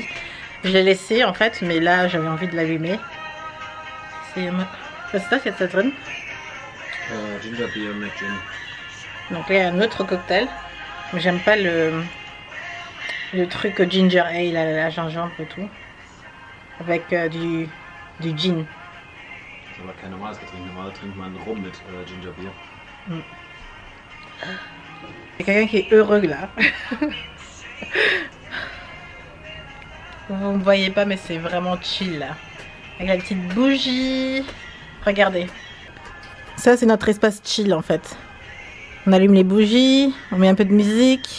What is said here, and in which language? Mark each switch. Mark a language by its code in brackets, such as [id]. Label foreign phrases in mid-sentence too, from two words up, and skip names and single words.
[fr] Je l'ai laissée en fait, mais là j'avais envie de l'allumer. C'est ça, c'est ça donne. [en] Ginger beer [fr] avec gin. Donc là il y a un autre cocktail. J'aime pas le truc [en] ginger ale, [fr] la gingembre et tout. Avec du gin. [de] Das ist aber kein normales Getränk. Normal trinkt man Rum mit [en] Ginger Beer. [fr] Il y a quelqu'un qui est heureux là. Vous ne voyez pas, mais c'est vraiment chill là. Avec la petite bougie. Regardez. Ça c'est notre espace chill en fait. On allume les bougies, on met un peu de musique.